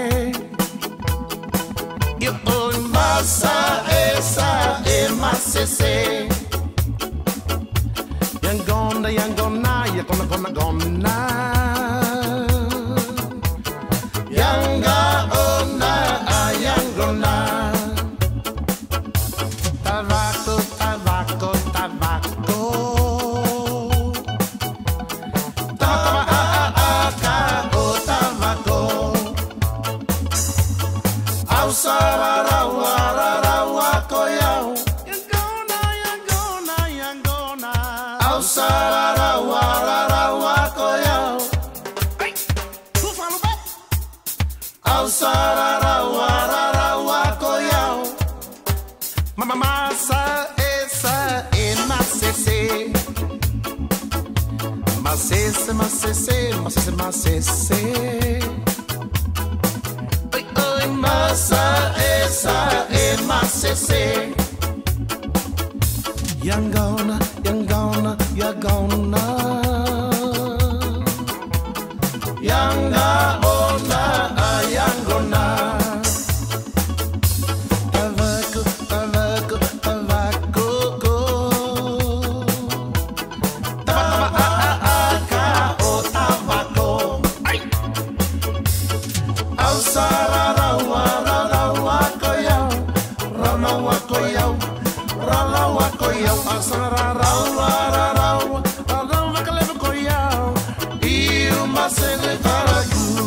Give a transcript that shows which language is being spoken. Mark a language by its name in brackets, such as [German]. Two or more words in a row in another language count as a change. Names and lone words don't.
[Fijian] Yo masa esa e masese. Yangona, yangona, yangona, gonna. Yanga ona, yangona. Tabaco, tabaco, tabaco. Sararawa koyau, yangona yangona yangona. Au sararawa koyau. [English] Hey, who follow back? [Fijian] Au sararawa koyau. Mama masa esa en masese, masese masese masese masese. Masa esa e masese. Yangona, yangona, yangona. Yanga ona, yangona. Tabaco, tabaco, tabaco. Tabaca, oh tabaco. Au sararawa koyau, ranawa koyau, ranawa koyau, asararawa koyau, iu masele varagu.